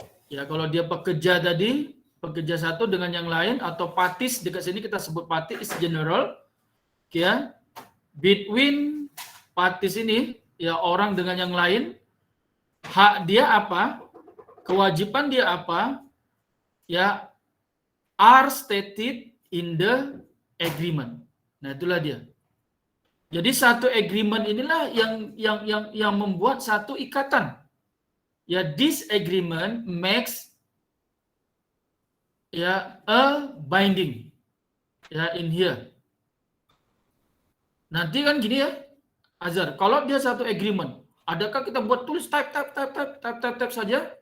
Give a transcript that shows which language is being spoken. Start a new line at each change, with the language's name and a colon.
Malay: Ya kalau dia pekerja tadi, pekerja satu dengan yang lain atau parties, dekat sini kita sebut
English: parties is general.
Malay: Ya, between parties ini ya orang dengan yang lain, hak dia apa? Kewajiban dia apa?
English: Ya, are stated in the agreement.
Malay: Nah, itulah dia. Jadi satu agreement inilah yang membuat satu ikatan.
English: Ya, this agreement makes ya a binding. Ya, in here.
Malay: Nanti kan gini ya, Azhar, kalau dia satu agreement, adakah kita buat tulis type saja?